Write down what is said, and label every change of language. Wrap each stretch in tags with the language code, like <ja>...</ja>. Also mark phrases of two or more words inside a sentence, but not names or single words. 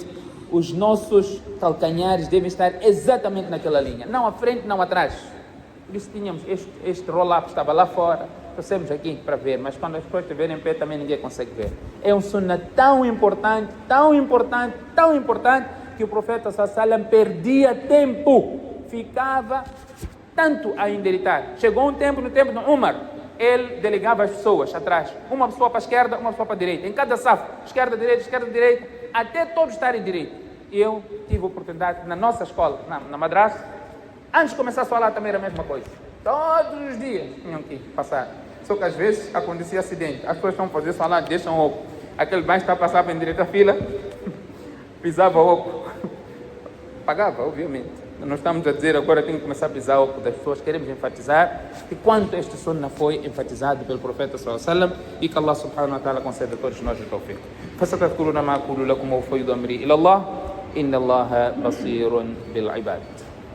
<pt>Os nossos calcanhares devem estar exatamente naquela linha, não à frente, não atrás. Por isso tínhamos este roll-up, estava lá fora, trouxemos aqui para ver, mas quando as pessoas estiverem em pé também ninguém consegue ver. É um sunnah tão importante, tão importante, tão importante, que o profeta</pt> <ar>صلى الله عليه وسلم</ar> <pt>perdia tempo, ficava tanto a endireitar. Chegou um tempo, no tempo de Umar, ele delegava as pessoas atrás, uma pessoa para a esquerda, uma pessoa para a direita, em cada safo, esquerda, direita, até todos estarem direito. E eu tive a oportunidade, na nossa escola, na madrasa, antes de começar a falar também era a mesma coisa. Todos os dias tinham que passar. Só que às vezes acontecia acidente, as pessoas estão a fazer falar, deixam o aquele baixo está a passar para a direita fila, pisava o oco, pagava, obviamente. Nós estamos a dizer agora tem que começar a pisar o oco das pessoas. Queremos enfatizar que quanto este sunnah foi enfatizado pelo profeta</pt> <ar>صلى الله عليه وسلم,</ar> <pt>e que</pt> <ar>الله سبحانه وتعالى</ar> <pt>conceda a todos nós o tawfiq.</pt> <ar>فستذكرون ما أقول لكم وأفوض أمري إلى الله إن الله بصير بالعباد.</ar>